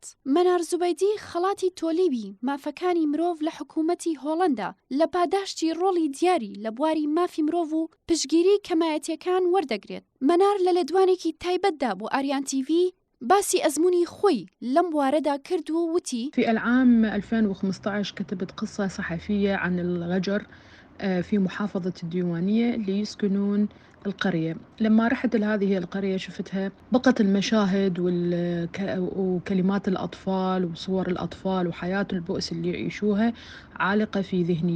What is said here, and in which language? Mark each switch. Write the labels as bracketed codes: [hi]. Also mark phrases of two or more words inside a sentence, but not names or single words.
[ckb] مەنار زوبەیدی خەڵاتی تۆلیبی مافەکانی مرۆڤ لە حکوومەتی هۆڵەندا لە پاداشتی ڕۆڵی دیاری لە بواری مافی مرۆڤ و پشگیری کەمایەتیەکان وەردەگرێت. مەنار لە لێدوانێکی تایبەتدا بۆ ئاریان تیڤی باسی ئەزموونی خۆی لەم بوارەدا کرد و وتی: [ar] في العام 2015 كتبت قصة صحفية عن الغجر في محافظة الديوانية اللي يسكنون القرية. لما رحت لهذه القرية شفتها بقت المشاهد وكلمات الأطفال وصور الأطفال وحياة البؤس اللي يعيشوها عالقة في ذهني.